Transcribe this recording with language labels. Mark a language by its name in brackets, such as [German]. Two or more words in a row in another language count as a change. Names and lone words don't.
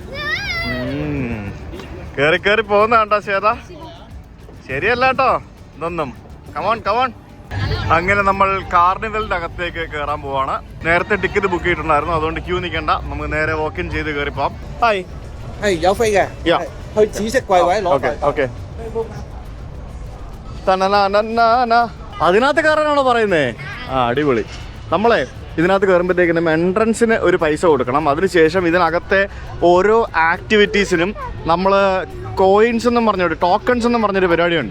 [Malayalam] കയറി കയറി പോകുന്ന കണ്ടോ ശ്വേത? ശരിയല്ല കേട്ടോ ഇതൊന്നും. [English] come on come on. [Malayalam] അങ്ങനെ നമ്മൾ കാർണിവലിന്റെ അകത്തേക്ക് കയറാൻ പോവാണ്. നേരത്തെ ടിക്കറ്റ് ബുക്ക് ചെയ്തിട്ടുണ്ടായിരുന്നു, അതുകൊണ്ട് ക്യൂ നിൽക്കണ്ട, നമുക്ക് നേരെ [English] walk in [Malayalam] ചെയ്ത് കയറി പോവാം. ഹായ്. [Cantonese] 有飛嘅， 去紫色櫃位攞櫃。 [Malayalam] ഓക്കെ. അതിനകത്ത് കയറാനാണോ പറയുന്നേ? ആ അടിപൊളി. നമ്മളെ ഇതിനകത്ത് കയറുമ്പോഴത്തേക്കിനും എൻട്രൻസിന് ഒരു പൈസ കൊടുക്കണം. അതിനുശേഷം ഇതിനകത്തെ ഓരോ ആക്ടിവിറ്റീസിനും നമ്മൾ കോയിൻസ് എന്നും പറഞ്ഞൊരു ടോക്കൺസ് എന്നും പറഞ്ഞൊരു പരിപാടിയുണ്ട്.